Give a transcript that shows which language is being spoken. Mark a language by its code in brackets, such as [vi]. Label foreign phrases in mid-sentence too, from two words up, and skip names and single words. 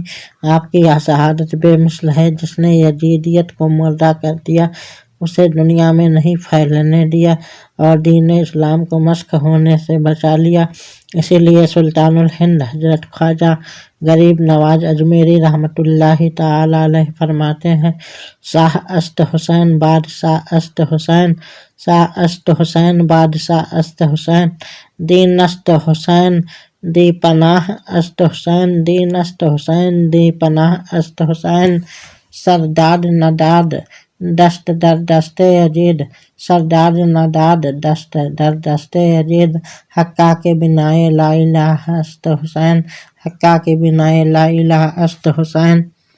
[ur] آپ کی یہ شہادت بے مثل ہے، جس نے یزیدیت کو مردہ کر دیا، اسے دنیا میں نہیں پھیلنے دیا، اور دین اسلام کو مسخ ہونے سے بچا لیا۔ اسی لیے سلطان الہند حضرت خواجہ غریب نواز اجمیری رحمۃ اللہ تعالیٰ علیہ فرماتے ہیں: [fa] شاہ است حسین بادشاہ است حسین، شاہ است حسین بادشاہ است حسین، دین است حسین دی پناہ است حسین، دین است حسین دی پناہ است حسین، سرداد نداد دست در دست یزید، سرداد نداد دست در دست یزید، حقہ کے بنائے لا الہ است حسین، حقہ کے بنائے لا الہ است حسین۔